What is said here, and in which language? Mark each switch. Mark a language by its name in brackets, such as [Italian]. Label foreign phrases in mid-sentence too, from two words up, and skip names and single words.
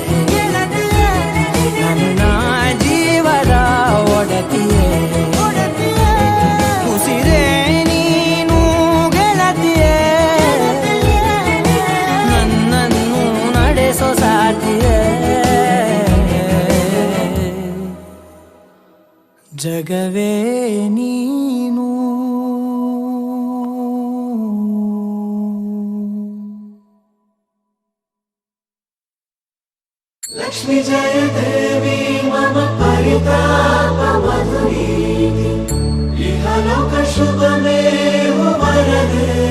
[Kannada] ನನ್ನ ಜೀವದ ಒಡತಿಯೇ ಉಸಿರೇ ನೀನು ಗೆಳತಿಯೇ ನನ್ನನ್ನು ನಡೆಸೋ ಸಾತಿಯೇ ಜಗವೇ ನೀನು [Sanskrit] लक्ष्मी जय देवी मम परिताप मधुरीति इहलोक शुभमेव वरदे